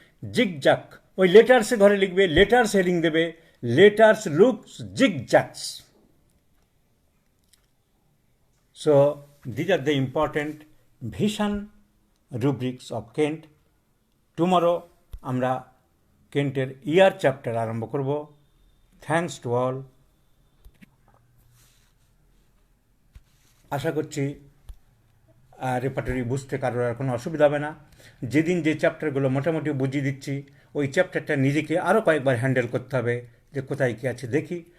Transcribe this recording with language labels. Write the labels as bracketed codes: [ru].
[bn] Zigzag ওই লেটার্সে ঘরে লিখবে, লেটার্স হেডিং দেবে, letters looks জিগজাকস। [en] So these are the important vision rubrics of Kent. [bn] Tomorrow আমরা কেন্টের ইয়ার চ্যাপ্টার আরম্ভ করব। [en] Thanks to all. [bn] আশা করছি রেপার্টরি বুঝতে কারোর আর কোনো অসুবিধা হবে না। যেদিন যে চ্যাপ্টারগুলো মোটামুটি বুঝিয়ে দিচ্ছি, ওই চ্যাপ্টারটা নিজেকে আরও কয়েকবার হ্যান্ডেল করতে হবে, যে কোথায় কী আছে দেখি।